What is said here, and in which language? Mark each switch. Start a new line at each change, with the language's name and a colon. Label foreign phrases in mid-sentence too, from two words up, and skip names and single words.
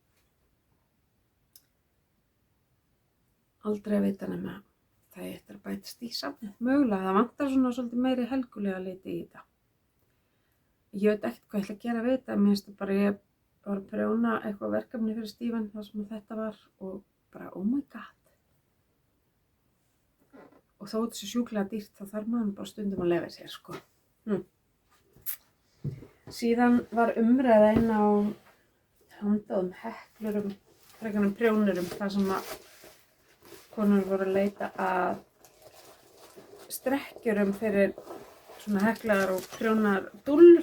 Icelandic: Aldrei að vita nema það ég eftir að bætast í safnið. Mögulega, það vantar svona svolítið meiri helgulega liti í þetta. Ég veit ekkert hvað ég ætla að gera við þetta. Mér finnst bara ég var að prjóna eitthvað verkefni fyrir Stephen þar sem þetta var og bara
English: oh my god.
Icelandic: Og þó þetta sé sjúklega dýrt þá þarf maður bara stundum að leyfa sér sko. Síðan var umræða inn á handaðum heklurum, frekarnum prjónurum þar sem að konur voru að leita að strekkjurum fyrir svona heklaðar og prjónar dúllur.